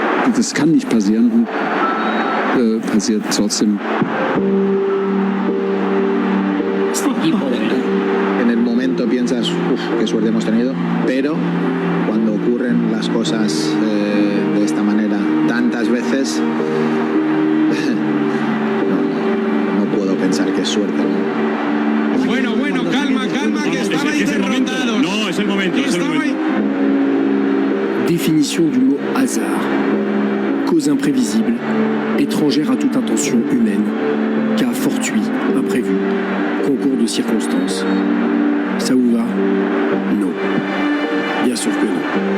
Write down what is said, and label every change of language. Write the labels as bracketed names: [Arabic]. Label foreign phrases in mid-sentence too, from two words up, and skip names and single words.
[German] das kann nicht passieren. Passiert trotzdem. [Spanish] En el momento piensas, qué suerte hemos tenido, pero cuando ocurren las cosas de esta manera tantas veces, no puedo pensar que es suerte. Bueno, calma, que estabais derrotados. No, es el momento. [French] Définition du mot hasard. Cause imprévisible, étrangère à toute intention humaine, cas fortuit, imprévu, concours de circonstances. Ça vous va? Non. Bien sûr que non.